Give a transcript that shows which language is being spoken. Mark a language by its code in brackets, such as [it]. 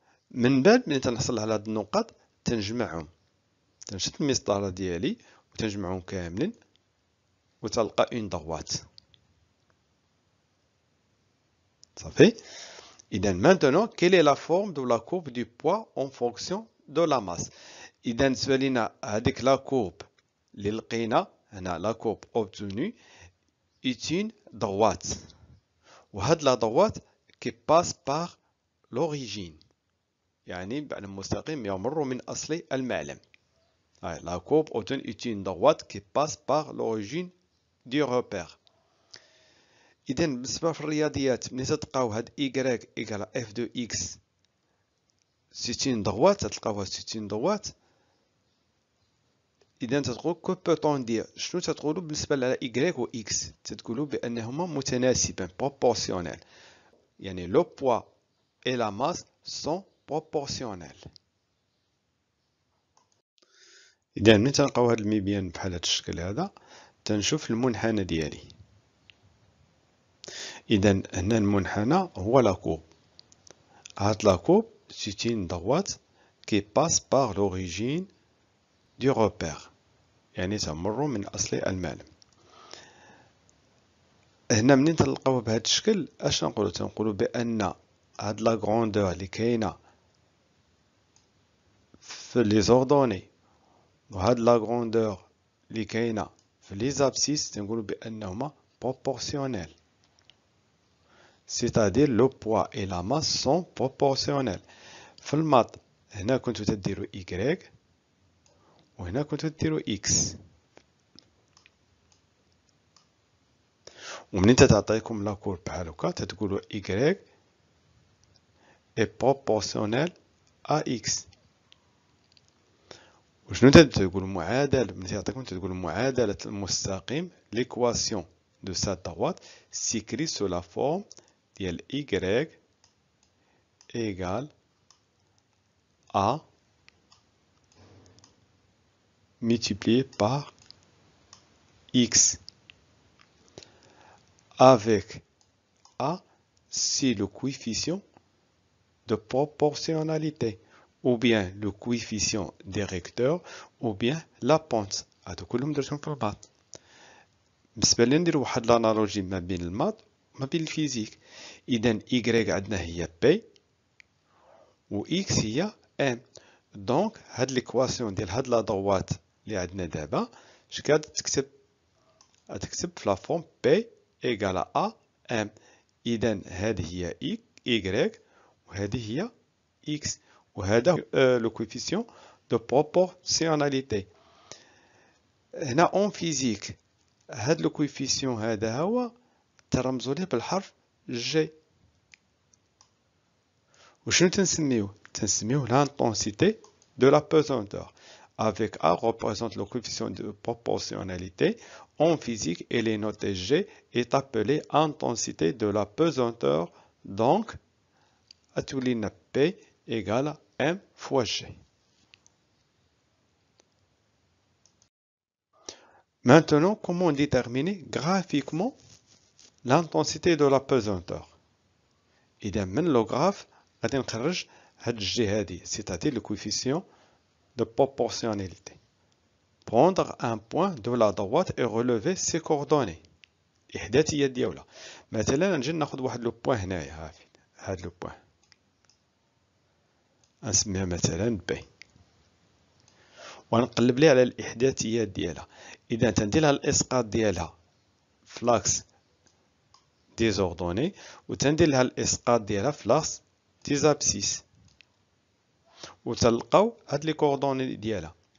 [ar] من بعد ملي تنحصل على هاد النقط تنجمعهم، تنشد المسطره ديالي وتنجمعهم كاملين وتلقى اون droite. صافي. [fr] اذا maintenant quelle est la forme de la courbe du poids en fonction de la masse. [ar] اذا بالنسبه لينا هذيك لا كورب اللي لقينا هنا لا كورب [fr] obtenue est une droite، [ar] وهاد لا droite [fr] qui passe par l'origine. [ar] يعني بعلم مستقيم يمر من أصل المعلم. [fr] La courbe obtient est une droite qui passe par l'origine du repère. [ar] إذا بالنسبة في الرياضيات ملي تلقاو هاد y إيكال f de x [fr] c'est une droite، [ar] تلقاوها c'est une droite. إذا تتقول [fr] que peut-on dire، [ar] شنو تتقولوا بالنسبة على y و x؟ تتقولوا بأنهما متناسبان proportionnel، يعني [fr] le poids et la masse sont proportionnels. [ar] إذا ملي تلقاو هاد المبيان بحال هاد الشكل هذا تنشوف المنحنى ديالي. إذا هنا المنحنى هو لا كوب. هاد لا كوب [fr] c'est une droite qui passe par l'origine du repère، [ar] يعني تمر من أصل المعلم. هنا منين تلقاوه بهذا الشكل اش نقولوا؟ تنقولوا بأن هاد لا غروندور اللي كاينه في لي زوردوني وهاد لا غروندور اللي كاينه في لي زابسيس تنقولوا بأنهما proportionnels. [fr] C'est-à-dire le poids et la masse sont proportionnels. [ar] في الماط هنا كنتو تديروا y وهنا كنتو تديروا x، ومنين تعطيكم لا كور بحال هكا تتقولوا [fr] y est proportionnel à x. [ar] وشنو تقولوا معادلة، ملي تعطيكم تقولوا معادلة المستقيم [fr] l'équation de sa droite s'écrit sous la forme [ar] ديال [fr] y égale a multiplié par x, avec a c'est le coefficient de proportionnalité ou bien le coefficient directeur ou bien la pente. [ar] هادو كلهم درتهم في الماط. بالنسبة لي ندير واحد لانالوجي ما بين الماط وما بين الفيزيك. إذا y عندنا هي b و x هي m. دونك هاد ليكواسيون ديال هاد لا droite اللي عندنا دابا اش كتكتب؟ غتكتب في لا فورم [fr] b égale à m. [ar] إذا هذه هي y وهذه هي x وهذا لو كويفيسيون دو بروبورسيوناليتي. هنا اون فيزيك هاد لو كويفيسيون هذا هو ترمزوا ليه بالحرف جي. وشنو تنسميوه؟ تنسميوه [fr] l'intensité de la pesanteur. Avec A représente le coefficient de proportionnalité. En physique, elle est notée G est appelée intensité de la pesanteur. Donc, atulina P égale M fois G. Maintenant, comment déterminer graphiquement l'intensité de la pesanteur? [ar] إذا من لو غراف غادي نخرج هاد الجي هادي [fr] c'est-à-dire le coefficient de proportionnalité. Prendre un point de la droite et relever ses coordonnées. [ar] إحداثية ديالها. مثلا نجي ناخذ واحد لو بوين هنايا هاد لو بوين نسميها مثلا بي ونقلب ليه على الإحداثيات ديالها. إذا تندير لها الإسقاط ديالها فلاكس ديزوردوني وتندير لها الإسقاط ديالها فلاكس ديزابسيس وتلقاو هاد لي كوردوني ديالها.